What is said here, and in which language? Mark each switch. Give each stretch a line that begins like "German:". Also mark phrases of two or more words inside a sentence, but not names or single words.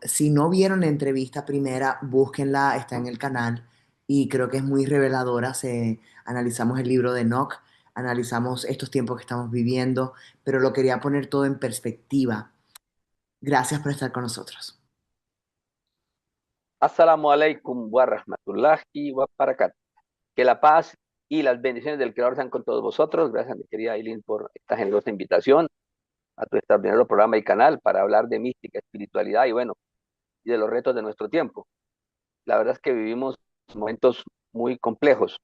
Spanish: Si no vieron la entrevista primera, búsquenla, está en el canal y creo que es muy reveladora. Analizamos el libro de Enoch, analizamos estos tiempos que estamos viviendo, pero lo quería poner todo en perspectiva. Gracias por estar con nosotros.
Arabic: السلام عليكم ورحمة الله وبركاته.
Spanish: Que la paz y las bendiciones del Creador sean con todos vosotros. Gracias, mi querida Aileen, por esta generosa invitación a tu extraordinario programa y canal para hablar de mística, espiritualidad y bueno, y de los retos de nuestro tiempo. La verdad es que vivimos momentos muy complejos.